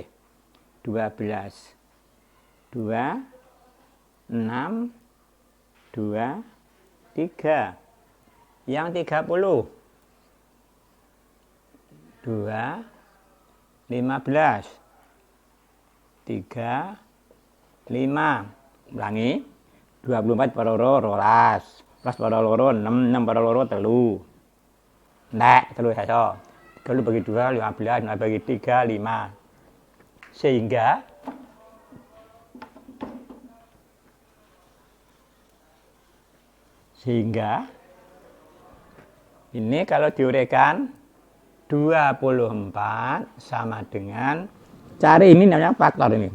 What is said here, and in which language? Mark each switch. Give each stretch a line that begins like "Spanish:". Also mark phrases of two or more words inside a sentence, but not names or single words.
Indonesian: 12. 2, 6, 2, 3. Yang 30. 2, 15. 3, 5. Ulangi.
Javanese: 24 per loro 12, plus per loro 6, 6 per loro 3.
Indonesian: Nek, 3 saja. 30 bagi 2, 15, 15 bagi 3, 5. Sehingga ini kalau diuraikan 24 sama dengan, cari ini namanya faktor ini.